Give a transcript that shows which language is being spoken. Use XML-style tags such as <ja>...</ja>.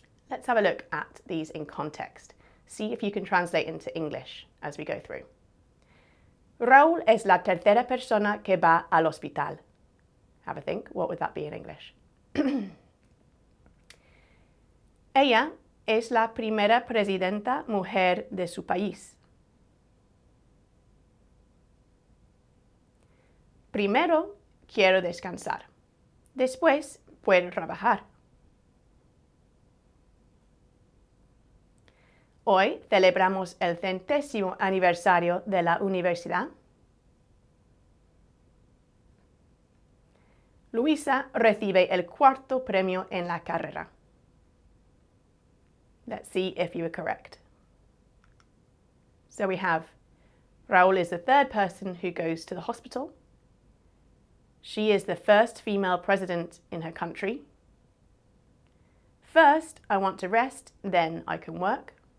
<en>Let's have a look at these in context. See if you can translate into English as we go through.</en> <es>Raúl es la tercera persona que va al hospital.</es> <en>Have a think, what would that be in English?</en> <es>Ella es la primera presidenta mujer de su país. Primero quiero descansar. Después puedo trabajar. Hoy celebramos el 100º aniversario de la universidad. Luisa recibe el 4º premio en la carrera.</es> <en>Let's see if you were correct. So we have Raúl is the third person who goes to the hospital. She is the first female president in her country. First, I want to rest, then I can work.</en>